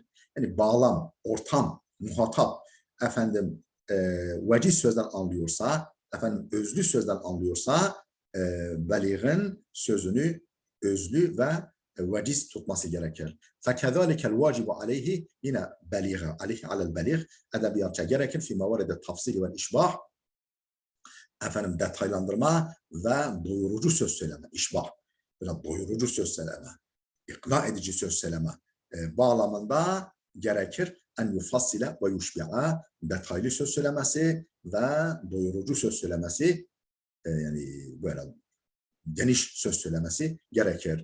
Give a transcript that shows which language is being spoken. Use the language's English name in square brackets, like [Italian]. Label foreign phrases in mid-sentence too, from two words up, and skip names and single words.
[Turkish] Yani bağlam, ortam, muhatap, veciz sözden anlıyorsa, özlü sözden anlıyorsa, beliğin sözünü özlü ve veciz tutması gerekir. [Arabic] فَكَذَٰلِكَ الْوَاجِبُ عَلَيْهِ [Turkish] yine beliğe, [Arabic] عليه على البليغ, [Turkish] edebiyatça gerekir. [Arabic] فِي مَوَارِدِ تفصيل وإشباع, [Turkish] detaylandırma ve doyurucu söz söyleme, işbah, doyurucu söz söyleme, ikna edici söz söyleme bağlamında gerekir. [Arabic] أن يفصل ويشبع [Turkish] detaylı söz söylemesi ve doyurucu söz söylemesi yani böyle geniş söz söylemesi gerekir.